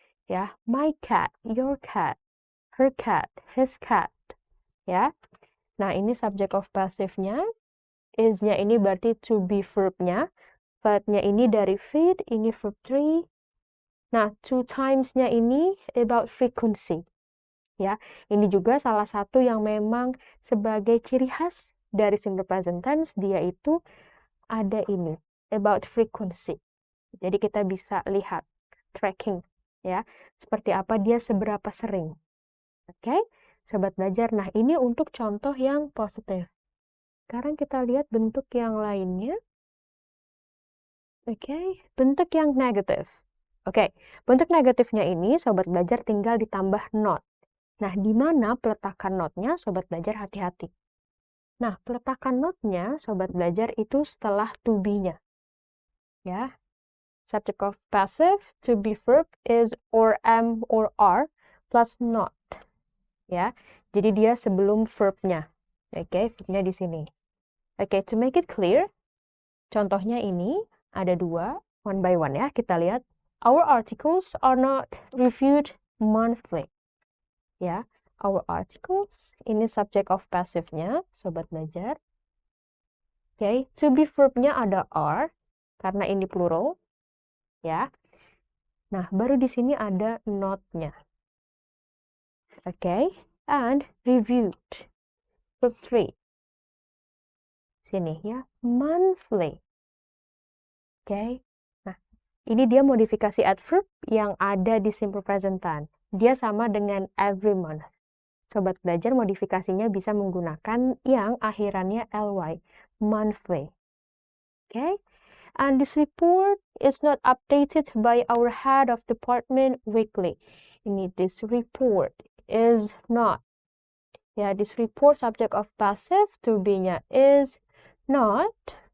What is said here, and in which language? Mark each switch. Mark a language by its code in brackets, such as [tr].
[en] Ya, my cat, your cat, her cat, his cat. Ya. [id] Nah, ini subject of passive-nya. Is-nya ini berarti to be verb-nya. Verb-nya ini dari feed, ini verb 3. Nah, 2 times-nya ini about frequency. Ya, ini juga salah satu yang memang sebagai ciri khas dari simple present tense, dia itu ada ini, about frequency. Jadi kita bisa lihat, tracking, ya, seperti apa dia seberapa sering. Oke, sobat belajar. Nah, ini untuk contoh yang positif. Sekarang kita lihat bentuk yang lainnya. Oke, bentuk yang negatif. Oke, bentuk negatifnya ini sobat belajar tinggal ditambah not. Nah, di mana peletakan notnya, sobat belajar hati-hati. Nah, peletakan notnya, sobat belajar itu setelah to be-nya. [en] Ya, subject of passive, to be verb is or am or are plus not. [id] Ya, jadi dia sebelum verb-nya. Oke, verb-nya di sini. Oke, [en] to make it clear, [id] contohnya ini ada 2, [en] one by one [id] ya. Kita lihat, [en] our articles are not reviewed monthly. [id] Ya, our articles, ini subject of passive-nya, sobat belajar. Oke, to be verb-nya ada are, karena ini plural. Ya. Nah, baru di sini ada not-nya. [en] Oke, and reviewed. Verb 3. [id] Sini ya, monthly. Oke. Nah, ini dia modifikasi adverb yang ada di simple present tense. Dia sama dengan every month. Sobat belajar modifikasinya bisa menggunakan yang akhirannya ly, monthly. [en] Okay? And this report is not updated by our head of department weekly. Ini this report is not. Ya, this report subject of passive to be-nya is not.